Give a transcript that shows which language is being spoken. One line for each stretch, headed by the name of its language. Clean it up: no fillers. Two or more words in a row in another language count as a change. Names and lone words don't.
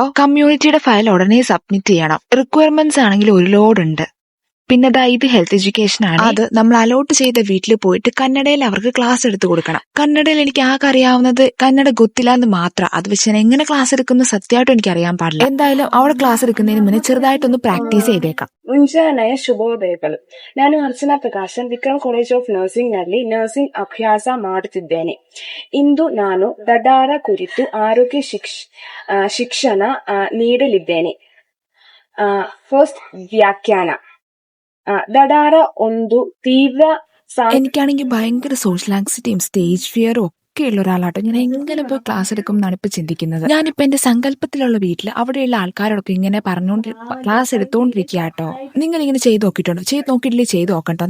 Malayalam: കമ്മ്യൂണിറ്റിയുടെ ഫയൽ ഉടനെ സബ്മിറ്റ് ചെയ്യണം. റിക്വയർമെന്റ്സ് ആണെങ്കിൽ ഒരു ലോഡ് ഉണ്ട്. പിന്നെ ഇത്
English: health education
Malayalam: ആണ്. അത് നമ്മൾ അലോട്ട് ചെയ്ത വീട്ടിൽ പോയിട്ട് കന്നഡയിൽ അവർക്ക് ക്ലാസ് എടുത്തു കൊടുക്കണം. കന്നഡയിൽ എനിക്ക് ആകെ അറിയാവുന്നത്
Kannada: ಕನ್ನಡ ಗೊತ್ತಿಲ್ಲ
Malayalam: മാത്രം. അത് വെച്ച് ഞാൻ എങ്ങനെ ക്ലാസ് എടുക്കുന്നു സത്യമായിട്ടും എനിക്ക് അറിയാൻ പാടില്ല. എന്തായാലും അവിടെ ക്ലാസ് എടുക്കുന്നതിന് മുന്നേ ചെറുതായിട്ടൊന്ന് പ്രാക്ടീസ് ചെയ്തേക്കാം.
Kannada: ಮುಂಜಾನೆಯ ಶುಭೋದಯಗಳು. ನಾನು ಅರ್ಚನಾ ಪ್ರಕಾಶನ್ ವಿಕ್ರಮ್ ಕಾಲೇಜ್ ಆಫ್ ನರ್ಸಿಂಗ್ ನಲ್ಲಿ ನರ್ಸಿಂಗ್ ಅಭ್ಯಾಸ ಮಾಡುತ್ತಿದ್ದೇನೆ. ಇಂದು ನಾನು ದಡಾರ ಕುರಿತು ಆರೋಗ್ಯ ಶಿಕ್ಷಣ ನೀಡಲಿದ್ದೇನೆ. ಫಸ್ಟ್ ವ್ಯಾಖ್ಯಾನ. ದಡಾರ ಒಂದು ತೀವ್ರ.
Malayalam: എനിക്കാണെങ്കിൽ ഭയങ്കര
English: social anxiety stage fear
Malayalam: ഒക്കെ ഉള്ള ഒരാളാട്ടോ. ഞാൻ എങ്ങനെ പോയി ക്ലാസ് എടുക്കും എന്നാണ് ഇപ്പൊ ചിന്തിക്കുന്നത്. ഞാനിപ്പോ എന്റെ സങ്കല്പത്തിലുള്ള വീട്ടിൽ അവിടെയുള്ള ആൾക്കാരോടൊക്കെ ഇങ്ങനെ ക്ലാസ് എടുത്തോണ്ടിരിക്കുക കേട്ടോ. നിങ്ങൾ ഇങ്ങനെ ചെയ്ത് നോക്കിയിട്ടുണ്ടോ? ചെയ്ത് നോക്കിയിട്ടില്ലേ ചെയ്ത് നോക്കട്ടോ.